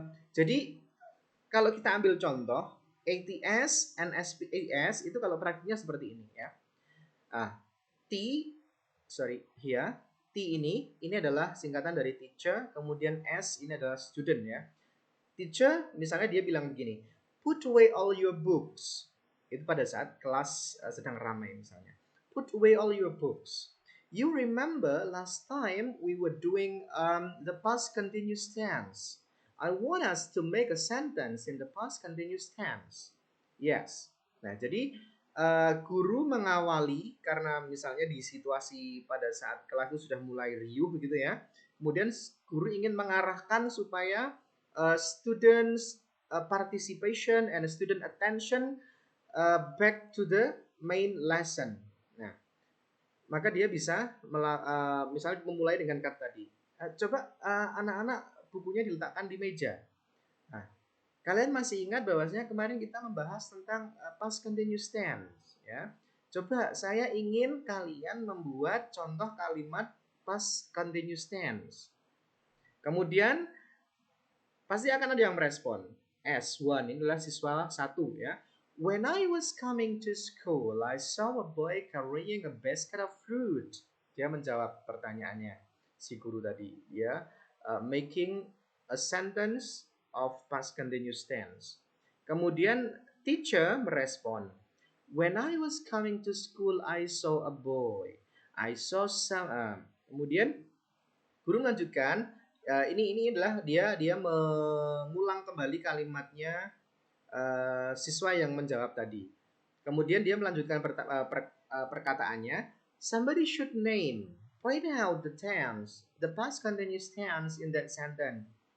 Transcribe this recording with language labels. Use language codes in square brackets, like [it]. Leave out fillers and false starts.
[id] Jadi kalau kita ambil contoh ATS and SPS itu kalau praktiknya seperti ini ya. T here. T ini adalah singkatan dari teacher, kemudian S ini adalah student ya. Teacher misalnya dia bilang begini, [en] put away all your books. [id] Itu pada saat kelas sedang ramai misalnya. [en] Put away all your books. You remember last time we were doing the past continuous tense. I want us to make a sentence in the past continuous tense. Yes. [id] Nah, jadi guru mengawali karena misalnya di situasi pada saat kelas itu sudah mulai riuh begitu ya. Kemudian guru ingin mengarahkan supaya [en] students participation and student attention back to the main lesson. [id] Nah, maka dia bisa misalnya memulai dengan kata tadi. Coba anak-anak bukunya diletakkan di meja. Nah, kalian masih ingat bahwasanya kemarin kita membahas tentang past continuous tense ya. Coba saya ingin kalian membuat contoh kalimat past continuous tense. Kemudian pasti akan ada yang merespon. S1 ini adalah siswa 1 ya. [en] When I was coming to school, I saw a boy carrying a basket of fruit. [id] Dia menjawab pertanyaannya si guru tadi ya, [en] making a sentence of past continuous tense. [id] Kemudian teacher merespon, [en] when I was coming to school, I saw a boy. I saw some. [id] Kemudian guru melanjutkan, ini adalah dia mengulang kembali kalimatnya siswa yang menjawab tadi. Kemudian dia melanjutkan perkataannya, [en] somebody should point out the tense, the past continuous tense in that sentence.